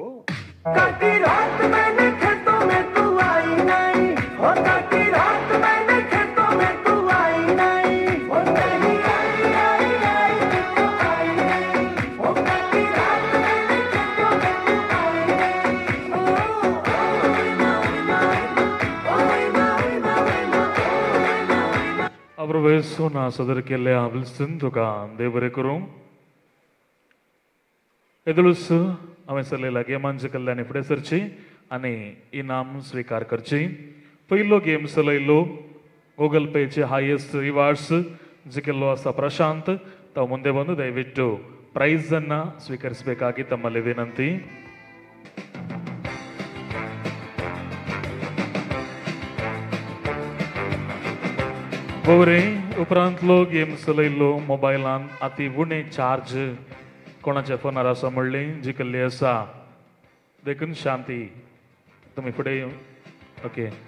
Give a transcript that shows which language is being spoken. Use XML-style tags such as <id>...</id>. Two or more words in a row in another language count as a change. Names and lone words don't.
<hi>काटी रात मैंने खेतों में तू आई नहीं, हो काटी रात मैंने खेतों में तू आई नहीं, हो नहीं आई आई आई तू तो आई नहीं, हो काटी रात मैंने खेतों में तू आई नहीं. ओ ओ ना ना ना</hi> <kok>प्रभू ना सदर केल्ल्या विल्सन तुका देव बरें करूं. येदुळूच हांवें सरलेल्या गेमांचे कडल्यान फुडें सरची आनी इनाम स्विकार करची. पयलो गेम चलयलो गूगल पेचे</kok> <en>highest rewards</en> <kok>जिकेल्लो आसा प्रशांत.</kok> <kn>ताव ಮುಂದೆ ಬಂದು ದಯವಿಟ್ಟು ಪ್ರೈಸ್ ಅನ್ನ ಸ್ವೀಕರಿಸಬೇಕಾಗಿ ತಮ್ಮಲ್ಲಿ ವಿನಂತಿ.</kn> <kok>बोरे उपरांतलो गेम चलयल्लो मोबायलान अति उणें चार्ज कोणाच्या फोनार आसा म्हणली जिखल्ली आसा. देखून शांती तुमी फुडें ओके.</kok>